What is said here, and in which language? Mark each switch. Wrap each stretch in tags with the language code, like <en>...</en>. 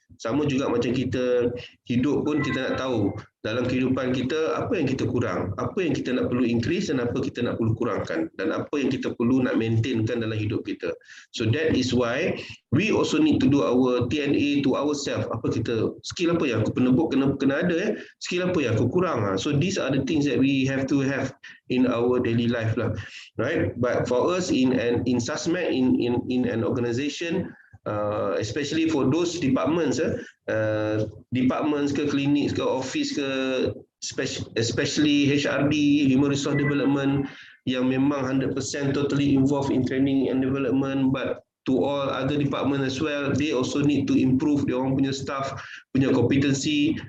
<ms>Sama juga macam kita hidup pun, kita nak tahu dalam kehidupan kita apa yang kita kurang, apa yang kita nak perlu increase dan apa kita nak perlu kurangkan, dan apa yang kita perlu nak maintainkan dalam hidup kita.</ms> <en>So that is why we also need to do our TNA to ourselves.</en> <ms>Apa kita, skill apa yang aku kena ada, skill apa yang aku kurang.</ms> <en>So these are the things that we have to have in our daily life lah, right? But for us in SASMAT, in an organization, especially for those departments, departments ke, clinics ke, office ke, especially HRD, human resource development,</en> <ms>yang memang</ms> <en>100% totally involved in training and development, but to all other departments as well, they also need to improve</en> <ms>dia orang punya staff punya</ms> <en>competency.</en>